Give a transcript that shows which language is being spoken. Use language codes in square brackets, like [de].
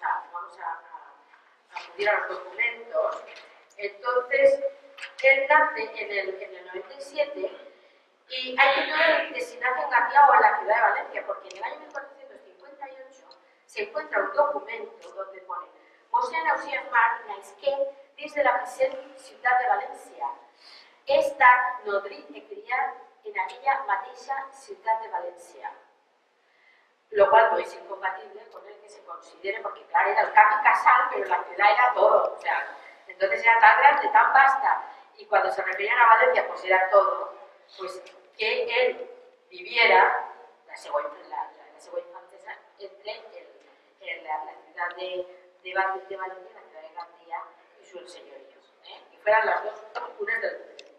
[es] Vamos a acudir a los documentos. Entonces, él nace en el 97 y hay que ver que si nace en Santiago o en la ciudad de Valencia, porque en el año 1458 se encuentra un documento donde pone [ca] Mossèn Ausiàs Marc naisqué dins de la present ciutat de València. He estat nodrit i criat en aquella mateixa ciutat de València. [es] Lo cual no es incompatible con el que se considere, porque claro, era el capi casal, pero la ciudad era todo, o sea, entonces era tan grande, tan vasta, y cuando se referían a Valencia, pues era todo, pues que él viviera la segua infantesa entre la ciudad de Valencia, la ciudad de Gandía y sus señoríos, que fueran las dos cunas del mundo.